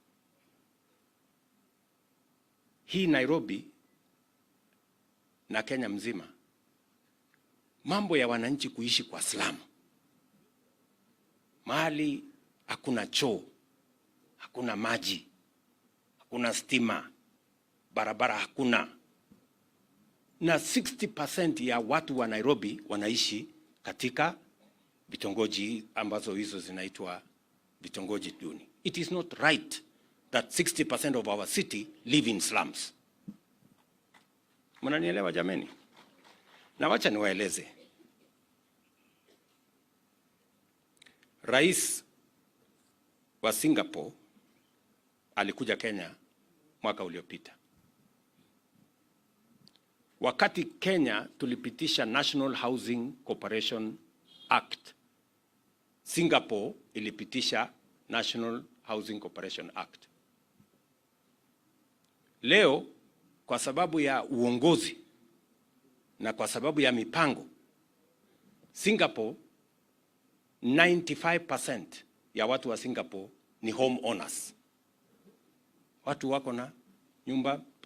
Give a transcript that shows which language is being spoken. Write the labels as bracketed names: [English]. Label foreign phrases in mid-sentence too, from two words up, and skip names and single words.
[Swahili] Hii Nairobi na Kenya mzima, mambo ya wananchi kuishi kwa slum, mahali hakuna choo, hakuna maji, hakuna stima, barabara hakuna, na 60% ya watu wa Nairobi wanaishi katika vitongoji ambazo hizo zinaitwa vitongoji duni. [English] It is not right that 60% of our city live in slums. [Swahili] Mnanielewa jameni? Na wacha niwaeleze. Rais wa Singapore alikuja Kenya mwaka uliopita. Wakati Kenya tulipitisha National Housing Corporation Act, Singapore ilipitisha National Housing Corporation Act. Leo kwa sababu ya uongozi na kwa sababu ya mipango, Singapore 95% ya watu wa Singapore ni [English] home owners. [Swahili] Watu wako na nyumba.